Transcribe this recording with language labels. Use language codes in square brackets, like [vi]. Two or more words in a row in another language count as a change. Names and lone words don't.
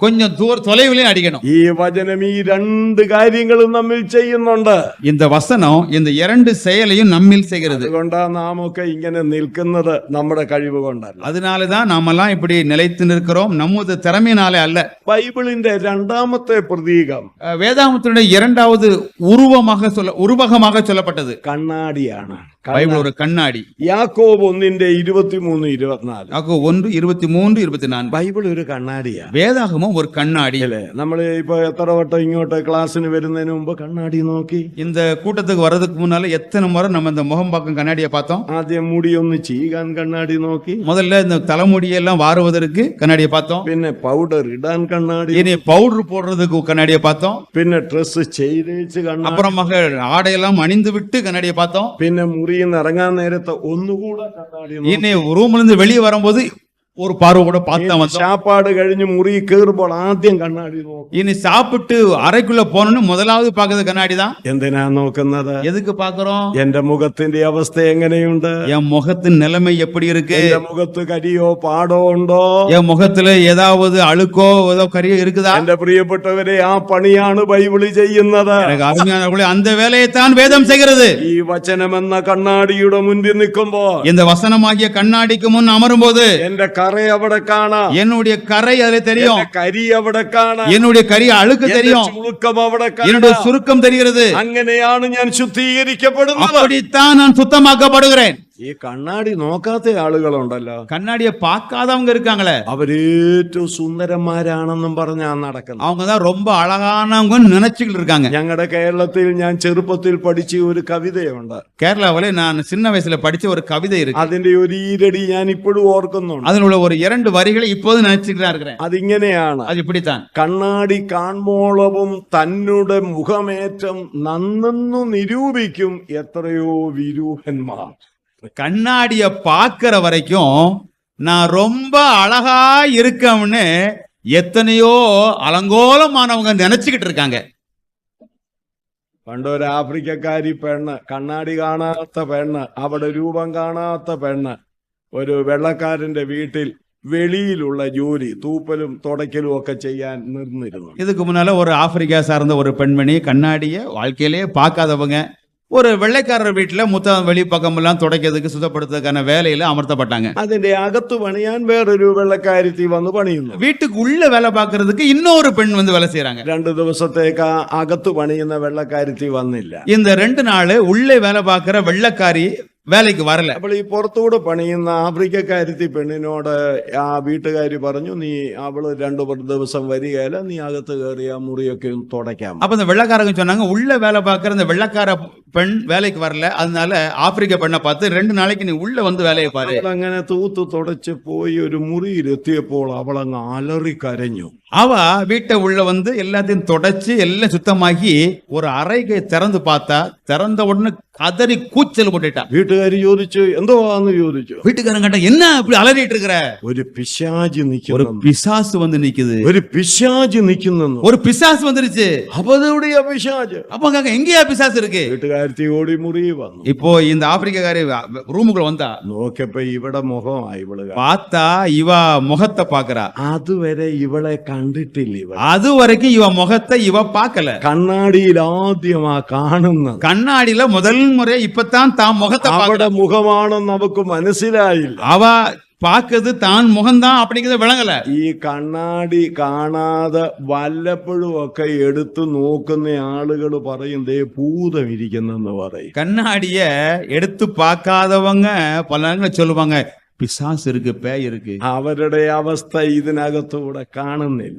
[ta] கொஞ்சம் தொலைவிலையும் அடிக்கணும். [ml] ഈ വചനം ഈ രണ്ട് കാര്യങ്ങളും നമ്മിൽ ചെയ്യുന്നുണ്ട്. [ta] இந்த வசனம் இந்த இரண்டு செயலையும் நம்மில் செய்கிறது. [ml] അതുകൊണ്ടാ നാം ഒക്കെ ഇങ്ങനെ നിൽക്കുന്നത് നമ്മുടെ കഴിവ് കൊണ്ടല്ല. [ta] அதனாலதான் நாமெல்லாம் இப்படி நிலைத்து நிற்கிறோம், நமது திறமையினாலே அல்ல. [ml] ബൈബിളിന്റെ രണ്ടാമത്തെ പ്രതീകം, [ta] வேதாகமத்தினுடைய இரண்டாவது உருவகமாக சொல்லப்பட்டது [ml] കണ്ണാടിയാണ്. [ta] பைபிள் ஒரு கண்ணாடி. [ml] യാക്കോബ് 1:23-24. [ta] யாக்கோபு 1:23-24. [ml] ബൈബിൾ ഒരു കണ്ണാടിയാ. [ta] வேதாகமும் ஒரு கண்ணாடி. [ml] അല്ലേ? നമ്മൾ ഇപ്പൊ എത്ര വട്ടം ഇങ്ങോട്ട് ക്ലാസ്സിന് വരുന്നതിന് മുമ്പ് കണ്ണാടി നോക്കി? [ta] இந்த கூட்டத்துக்கு வர்றதுக்கு முன்னால எத்தனை முறை நம்ம இந்த முகம் பார்க்கும் கண்ணாடியை பார்த்தோம்? [ml] ആദ്യം മുടി ഒന്ന് ചീകാൻ കണ്ണാടി നോക്കി, [ta] முதல்ல இந்த தலைமுடியெல்லாம் வாருவதற்கு கண்ணாடியை பார்த்தோம். [ml] പിന്നെ പൗഡർ ഇടാൻ കണ്ണാടി, [ta] இனி பவுடர் போடுறதுக்கு கண்ணாடியை பார்த்தோம். [ml] പിന്നെ ഡ്രസ് ചെയ്തേച്ച് കണ്ണാടി, [ta] அப்புறமாக ஆடையெல்லாம் அணிந்து விட்டு கண்ணாடியை பார்த்தோம். [ml] പിന്നെ മുറിയിൽ നിന്ന് ഇറങ്ങാൻ നേരത്തെ ഒന്നുകൂടെ കണ്ണാടി നോക്കി. [ta] இனி ரூம்ல இருந்து வெளியே வரும்போது ஒரு பார்வை கூட பார்த்தா வந்தோம். [ml] சாப்பாடு കഴിഞ്ഞ് മുറി കയറുമ്പോൾ ആദ്യം കണ്ണാടി നോക്കി. [ta] இனி சாப்பிட்டு அறைக்குள்ள போனோம்னு முதலாவது பார்க்கறது கண்ணாடி தான். [ml] എന്തിനാ നോക്കുന്നത്? [ta] எதுக்கு பார்க்கிறோம்? [ml] എന്റെ മുഖത്തിന്റെ അവസ്ഥ എങ്ങനെയുണ്ട്? [ta] என் முகத்தின் நிலைமை எப்படி இருக்கு? [ml] എന്റെ മുഖത്ത് കരിയോ പാടോ ഉണ്ടോ? [ta] என் முகத்துல ஏதாவது அழுக்கோ ஏதோ கரியோ இருக்குதா? [ml] എന്റെ പ്രിയപ്പെട്ടവരെ, ആ പണിയാണ് ബൈബിള് ചെയ്യുന്നത്. [ta] எனக்கு அருமையானவர்களே, அந்த வேலையை தான் வேதம் செய்கிறது. [ml] ഈ വചനമെന്ന കണ്ണാടിയുടെ മുൻപിൽ നിൽക്കുമ്പോൾ, [ta] இந்த வசனமாகிய கண்ணாடிக்கு முன் அமரும் போது [ml] എന്റെ കറ അവിടെ കാണാം, [ta] என்னுடைய கரை அதுல தெரியும், [ml] എന്റെ കരി അവിടെ കാണാം, [ta] என்னுடைய கரி அழுக்கு [ml] എന്റെ [ta] தெரியும், [ml] ചുളുക്കം അവിടെ [ta] என்னுடைய [ml] കാണാം. [ta] சுருக்கம் தெரிகிறது. [ml] അങ്ങനെയാണ് ഞാൻ ശുദ്ധീകരിക്കപ്പെടുന്നത്. [ta] அப்படித்தான் நான் சுத்தமாக்கப்படுகிறேன். [ml] ഈ കണ്ണാടി നോക്കാത്ത ആളുകളുണ്ടല്ലോ, [ta] கண்ணாடியை பார்க்காதவங்க இருக்காங்களே, [ml] അവരേറ്റവും സുന്ദരന്മാരാണെന്നും പറഞ്ഞാ നടക്കുന്നത്. [ta] அவங்க தான் ரொம்ப அழகானவங்க நினைச்சுக்கிட்டு இருக்காங்க. [ml] ഞങ്ങളുടെ കേരളത്തിൽ ഞാൻ ചെറുപ്പത്തിൽ പഠിച്ച ഒരു കവിതയുണ്ട്. [ta] கேரளாவில நான் சின்ன வயசுல படிச்ச ஒரு கவிதை இருக்கு. [ml] അതിന്റെ ഒരു ഈരടി ഞാൻ ഇപ്പോഴും ഓർക്കുന്നുണ്ട്. [ta] அதில் உள்ள ஒரு 2 വരിகளை இப்போது நினைச்சுக்கிட்டு தான் இருக்கிறேன். [ml] അതിങ്ങനെയാണ്: [ta] அது இப்படித்தான். [ml] കണ്ണാടി കാൺമോളവും തന്നുടെ മുഖമേറ്റം നന്നെന്നു നിരൂപിക്കും എത്രയോ വിരൂഹന്മാർ. [ta] கண்ணாடிய பார்க்கிற வரைக்கும் நான் ரொம்ப அழகா இருக்கேன்னு எத்தனையோ அலங்கோலமானவங்க நினைச்சுக்கிட்டு இருக்காங்க. [ml] പണ്ടൊരു ആഫ്രിക്കക്കാരി പെണ്ണ്, കണ്ണാടി കാണാത്ത പെണ്ണ്, അവിടെ രൂപം കാണാത്ത പെണ്ണ്, ഒരു വെള്ളക്കാരന്റെ വീട്ടിൽ വെളിയിലുള്ള ജോലി തൂപ്പലും തുടയ്ക്കലും ഒക്കെ ചെയ്യാൻ നിന്നിരുന്നു. [ta] இதுக்கு முன்னால ஒரு ஆப்பிரிக்கா சார்ந்த ஒரு பெண்மணி கண்ணாடிய வாழ்க்கையிலேயே பார்க்காதவங்க ஒரு வெள்ளைக்காரர் வீட்டுல வெளி பக்கமெல்லாம் துடைக்கிறதுக்கு சுத்தப்படுத்துறதுக்கான வேலையில அமர்த்தப்பட்டாங்க. [ml] അതിന്റെ അകത്ത് പണിയാൻ വേറൊരു വെള്ളക്കാരത്തി വന്ന് പണിയുന്നു. [ta] வீட்டுக்கு உள்ள வேலை பார்க்கறதுக்கு இன்னொரு பெண் வந்து வேலை செய்யறாங்க. [ml] 2 ദിവസത്തേക്ക് അകത്ത് പണിയുന്ന വെള്ളക്കാരത്തി വന്നില്ല. [ta] இந்த 2 நாள் உள்ளே வேலை பார்க்கிற வெள்ளைக்காரி வேலைக்கு வரல. [ml] അപ്പോൾ ഈ പുറത്തൂടെ പണിയുന്ന ആഫ്രിക്കക്കാരത്തി പെണ്ണിനോട് ആ വീട്ടുകാരി പറഞ്ഞു, നീ അവള് 2 ദിവസം വരികയില്ല, നീ അകത്ത് കയറി ആ മുറിയൊക്കെ ഒന്ന് തുടയ്ക്കാം. [ta] அப்ப இந்த வெள்ளைக்காரங்க சொன்னாங்க, உள்ள வேலை பார்க்கிற இந்த வெள்ளைக்கார பெண் வேலைக்கு வரல, அதனால ஆப்பிரிக்க பெண்ணை பார்த்து 2 நாளைக்கு நீ உள்ள வந்து வேலையை பாரு. [ml] അങ്ങനെ തൂത്ത് തുടച്ച് പോയി ഒരു മുറിയിലെത്തിയപ്പോൾ അവളങ്ങ് അലറി കരഞ്ഞു. [ta] அவ வீட்டை உள்ள வந்து எல்லாத்தையும் தொடச்சு எல்லாம் சுத்தமாகி ஒரு அறைகை திறந்து பார்த்தா, திறந்த உடனே கதறி கூச்சல் போட்டுட்டா. [ml] വീട്ടുകാരി ചോദിച്ചു, എന്തോന്ന് ചോദിച്ചു. [ta] வீட்டுக்காரங்க கேட்டா, என்ன இப்படி அலறிட்டு இருக்கிற? [ml] ഒരു പിശാച് [ta] ஒரு [ml] നിൽക്കുന്നു. [ta] பிசாசு வந்து நிக்குது. [ml] ഒരു പിശാച് നിൽക്കുന്നു. [ta] ஒரு பிசாசு வந்துருச்சு. [ml] അതെവിടെയാ പിശാച്? [ta] அப்ப கேக்க, எங்கேயா பிசாசு இருக்கு? [ml] വീട്ടുകാരത്തി ഓടി മുറി വന്നു. [ta] இப்போ இந்த ஆப்பிரிக்காரி ரூமுக்குள்ள வந்தா, [ml] നോക്കിയപ്പോ ഇവിടെ മുഖമായി ഇവള്. [ta] பார்த்தா இவ முகத்தை பாக்குறா. [ml] അതുവരെ ഇവളെ കണ്ടിട്ടില്ല. ഇവ [ta] அது வரைக்கும் இவ முகத்தை இவ பார்க்கல. [ml] കണ്ണാടിയിൽ ആദ്യമാ കാണുന്നത്. [ta] கண்ணாடியில முதல் முறை இப்பதான் தான் முகத்தை [ml] അവിടെ [ta] பார்க்கற. [ml] മുഖമാണെന്ന് നമുക്ക് മനസ്സിലായില്ല. [ta] அவ பார்க்கறது தான் முகம்தான் அப்படிங்கறத விளங்கல. [ml] ഈ കണ്ണാടി കാണാതെ വല്ലപ്പോഴും ഒക്കെ എടുത്തു നോക്കുന്ന ആളുകൾ പറയും, ദേ ഭൂതം ഇരിക്കുന്നെന്ന് പറയും. [ta] கண்ணாடிய எடுத்து பார்க்காதவங்க பல நேரங்களில் சொல்லுவாங்க, பிசாசு இருக்கு, பேய் இருக்கு. [ml] അവരുടെ അവസ്ഥ ഇതിനകത്തൂടെ കാണുന്നില്ല.